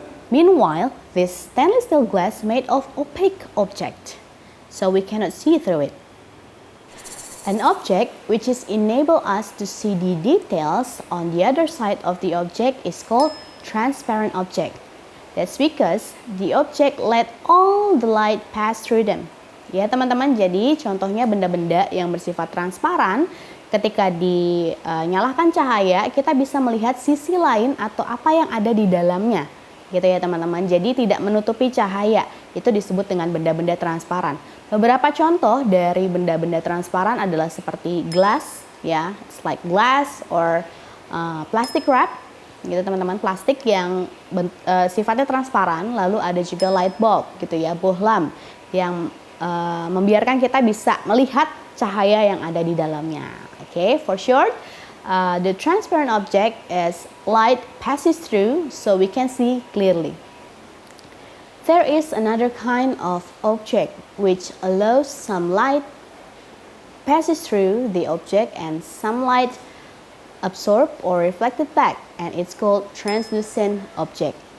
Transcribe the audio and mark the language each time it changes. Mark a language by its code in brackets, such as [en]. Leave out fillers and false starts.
[en] Meanwhile, this stainless steel glass made of opaque object, so we cannot see through it. An object which is enable us to see the details on the other side of the object is called transparent object. That's because the object let all the light pass through them. [id] Ya teman-teman, jadi contohnya benda-benda yang bersifat transparan ketika dinyalakan cahaya kita bisa melihat sisi lain atau apa yang ada di dalamnya gitu ya teman-teman. Jadi tidak menutupi cahaya, itu disebut dengan benda-benda transparan. Beberapa contoh dari benda-benda transparan adalah seperti glass, ya, [en] it's like glass or plastic wrap [id] gitu teman-teman, plastik yang sifatnya transparan. Lalu ada juga light bulb gitu ya, bohlam yang membiarkan kita bisa melihat cahaya yang ada di dalamnya. [en] Okay, for short, the transparent object is light passes through, so we can see clearly. There is another kind of object which allows some light passes through the object and some light absorbed or reflected back, and it's called translucent object.